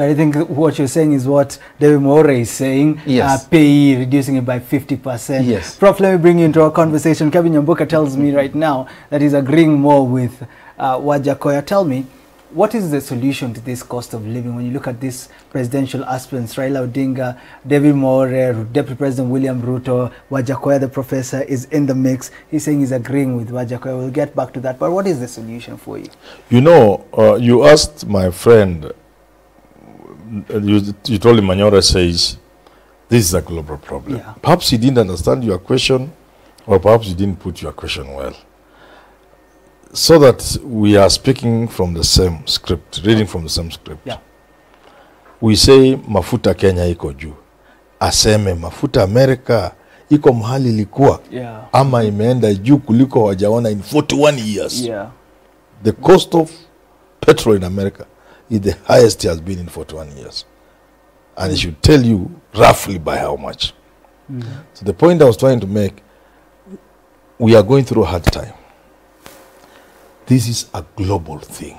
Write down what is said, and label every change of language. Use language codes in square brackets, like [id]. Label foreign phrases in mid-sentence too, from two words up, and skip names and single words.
[en] I think what you're saying is what David Manyora is saying. Yes. PAYE, reducing it by 50%. Yes. Prof, let me bring you into our conversation. Kevin Nyambuka tells me right now that he's agreeing more with Wajakoya. Tell me, what is the solution to this cost of living when you look at these presidential aspirants, Raila Odinga, David Manyora, Deputy President William Ruto, Wajakoya, the professor, is in the mix. He's saying he's agreeing with Wajakoya. We'll get back to that. But what is the solution for you? You asked my friend, you told him Manyora says, this is a global problem. Yeah. Perhaps he didn't understand your question, or perhaps you didn't put your question well. So that we are speaking from the same script, reading from the same script. Yeah. We say [sw] mafuta Kenya iko juu. Aseme mafuta Amerika iko mahali ilikuwa. [en] Yeah. [sw] Ama imeenda juu kuliko wajaona [en] in 41 years. Yeah. The cost of petrol in America is the highest it has been in 41 years. And it should tell you roughly by how much. So the point I was trying to make, we are going through a hard time. This is a global thing.